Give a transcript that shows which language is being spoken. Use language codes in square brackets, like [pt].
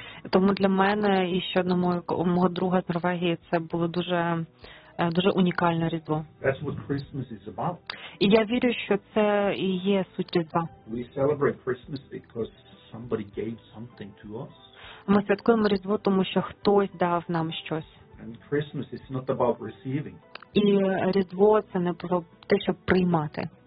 [uk] Тому для мене і ще одного мого друга з Норвегії це було дуже унікальне Різдво. [en] That's what Christmas is about. [uk] І я вірю, що це і є суть Різдва. [en] We celebrate Christmas because somebody gave something to us. [uk] Ми святкуємо Різдво, тому що хтось дав нам щось. [en] And Christmas is not about receiving. [uk] І Різдво це не про те, щоб приймати.